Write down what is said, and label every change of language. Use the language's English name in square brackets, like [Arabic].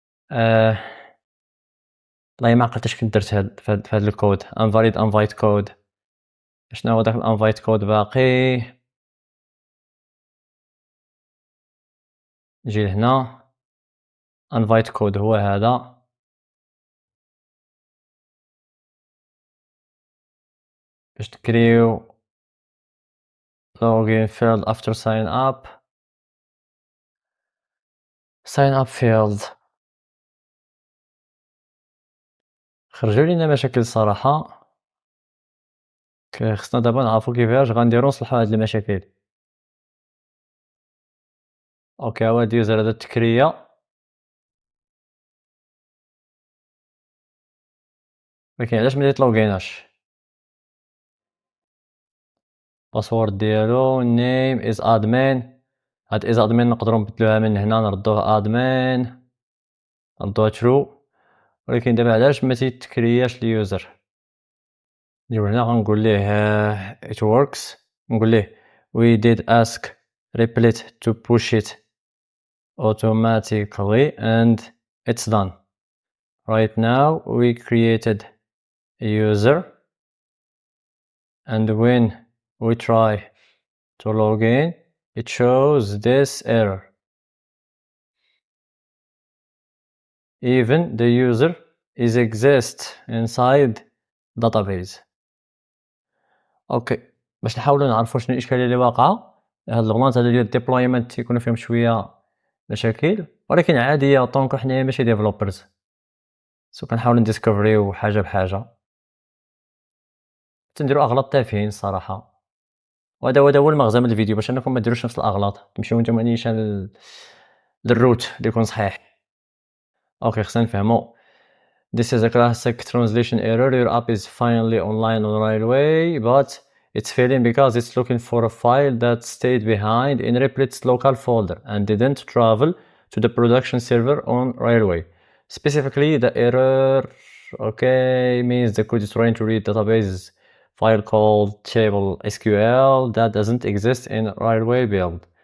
[Arabic] آه، والله ما عقلتش كنت درت هاد الكود انفاليد انفايت كود. شنو هو داك الانفايت كود باقي؟ نجي لهنا انفايت كود هو هذا. باش تكريو [English] login field after sign up. sign up field [Arabic] خرجوا لينا مشاكل الصراحة. خصنا دابا نعرفو كيفاش غنديرو نصلحو هاد المشاكل. اوكي هو هاد اليوزر هذا التكرية، ولكن علاش ما يتلوغيناش؟ باسورد ديالو [English] name is admin. [Arabic] هاد is admin نقدرو نبدلوها من هنا نردوها admin، نردوها true. ولكن دابا علاش ما تيتكرياش اليوزر؟ نجيو هنا غنقول ليه [English] it works. [Arabic] نقول ليه [English] we did ask Replit to push it automatically and it's done. Right now we created a user and when we try to log in it shows this error. Even the user is exist inside database. [Arabic] اوكي باش نحاولوا نعرفوا شنو الاشكاليه اللي واقعه. هاد الغلطات هادو ديال الديبلويمنت تيكونوا فيهم شويه مشاكل، ولكن عاديه طونك حنايا ماشي ديفلوبرز، سو كنحاولوا نديسكوفريو حاجه بحاجه. تنديروا اغلاط تافهين الصراحه، وهذا هو المغزى من الفيديو، باش انكم ما ديروش نفس الاغلاط، تمشيو نتوما نيشان للروت اللي يكون صحيح. اوكي خصنا نفهموا. [English] This is a classic translation error. Your app is finally online on Railway, but it's failing because it's looking for a file that stayed behind in Replit's local folder and didn't travel to the production server on Railway. Specifically, the error, okay, means the code is trying to read database file called table SQL that doesn't exist in Railway build.